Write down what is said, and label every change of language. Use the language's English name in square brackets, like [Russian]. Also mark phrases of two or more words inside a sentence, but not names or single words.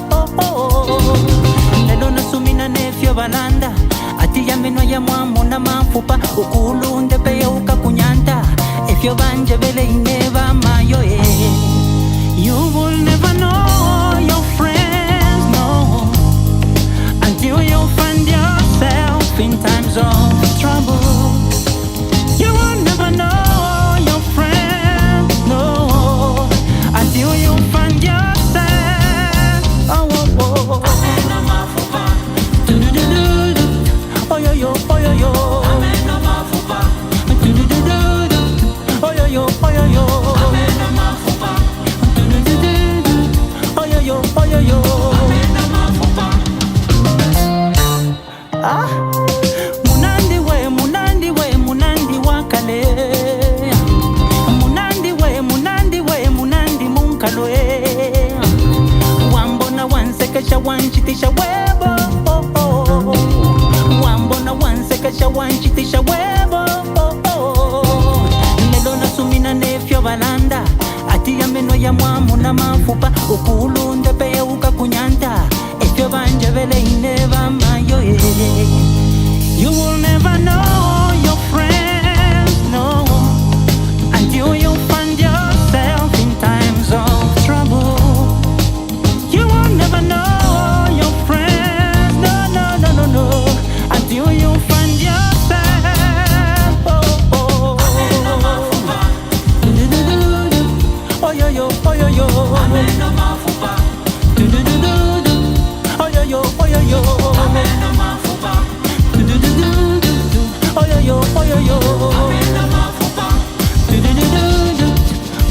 [Bemba] lelo nasumina nefyo balanda ati ya meno ya mwamu na mafupa ukulunde peye ukakunyanta efyo banje bele ineva mayo. [English] You will never know your friends, no, until you find yourself in times of trouble. You will never know your friends, no, until you find yourself. Oh, oh, oh. Do do do do do. Oh yo yo, oh yo yo. Do do do do do. Oh yo yo, oh yo yo. Do do do do do. Oh yo yo, oh yo yo. Ah. [Bemba] Munandi we, munandi wakale. Munandi munkaloe. Wambona wansekesha wanchitisha webo. Wambona wansekesha wanchitisha webo. Lelo nasumina nefyo balanda ati ya meno ya mwamu na mafupa ukulunde peye ukakunyanta efyo banje bele ineva mayo. [English] You will never know your friends, no, until you find yourself in times of trouble. You will never know your friends, no, no, no, no, no, until you find yourself. Oh, oh, do do do do do. Oh yo yo, oh yo yo. Do do do do do. Oh yo yo, oh yo yo. Do do do do do. Oh yo yo, oh yo yo. Do do do do do.